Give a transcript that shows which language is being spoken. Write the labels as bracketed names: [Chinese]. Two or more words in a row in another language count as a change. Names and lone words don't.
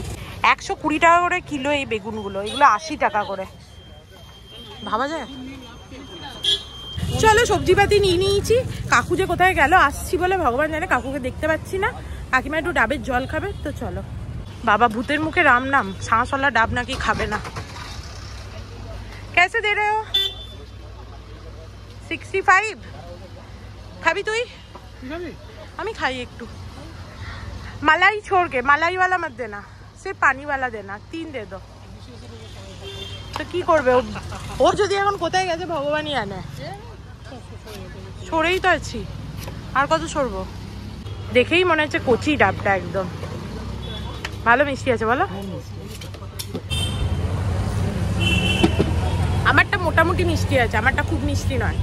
[Bangla] 120 টাকা করে কিলো এই বেগুনগুলো, এগুলো 80 টাকা করে। ভাবা যায়? চলো সবজিপাতি নিয়ে নিয়েছি। কাকু যে কোথায় গেল, আসছি বলে ভগবান জানে, কাকুকে দেখতে পাচ্ছি না। কাকিমা একটু ডাবের জল খাবে, তো চলো। বাবা ভূতের মুখে রাম নাম, ছাঁচওয়ালা ডাব নাকি খাবে না। [Hindi] कैसे दे रहे हो? 65। [Bangla] খাবি তুই? আমি খাই একটু। [Hindi] मलाई छोड़ के, मलाई वाला मत देना, सिर्फ पानी वाला देना। 3 दे दो। [Bangla] তো কি করবে ওর যদি এখন কোথায় গেছে ভগবানই জানে। সরেই তো আছি, আর কত সরবো। দেখেই মনে হচ্ছে কচি ডাবটা একদম। ভালো মিষ্টি আছে বলো? আমারটা মোটামুটি মিষ্টি আছে, আমারটা খুব মিষ্টি নয়।